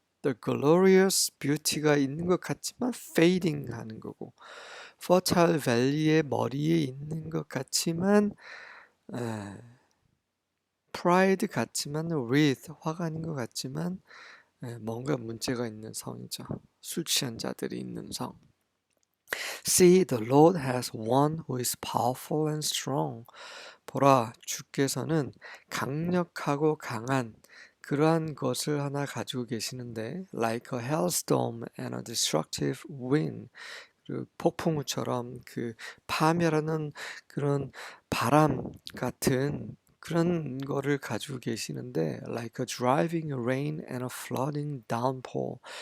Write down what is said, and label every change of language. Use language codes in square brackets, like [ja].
[en] The glorious beauty [ko] 가 있는 것 같지만 fading 하는 거고, fertile valley의 머리에 있는 것 같지만 pride 같지만 wreath, 화가 아닌 것 같지만 뭔가 문제가 있는 성이죠. 술 취한 자들이 있는 성. [en] See, the Lord has one who is powerful and strong. [ko] 보라, 주께서는 강력하고 강한 그러한 것을 하나 가지고 계시는데, [en] like a hailstorm and a destructive wind. [ko] 그 폭풍우처럼 그 파멸하는 그런 바람 같은 그런 거를 가지고 계시는데, [en] like a driving rain and a flooding downpour.